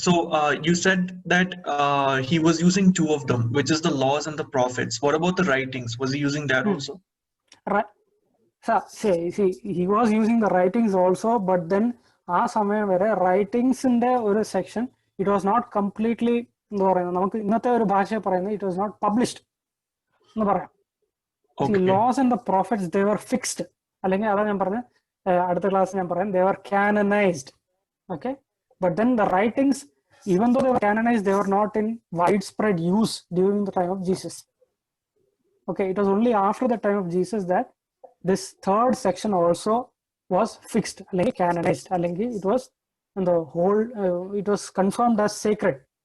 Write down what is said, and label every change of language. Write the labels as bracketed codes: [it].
[en] So you said that he was using 2 of them, which is the laws and the prophets. What about the writings? Was he using that also? Right. So, see, he was using the writings also, but then [ml] ആ സമയം വരെ റൈറ്റിംഗ്സിന്റെ ഒരു section [en] it was not completely [ml] എന്താ പറയുന്നത്, നമുക്ക് ഇന്നത്തെ ഒരു ഭാഷ പറയുന്നത് [en] it was not published [ml] എന്ന് പറയാം. [en] loss and the profits they were fixed, [ml] അല്ലെങ്കിൽ അതാ ഞാൻ പറഞ്ഞത് അടുത്ത ക്ലാസ് ഞാൻ പറയാം, [en] They were canonised. Okay, but then the writings, even though they were canonized, they were not in widespread use during the time of Jesus. Okay, it was only after the time of Jesus that this 3rd section also was fixed, like canonized, like it was in the whole it was confirmed as sacred.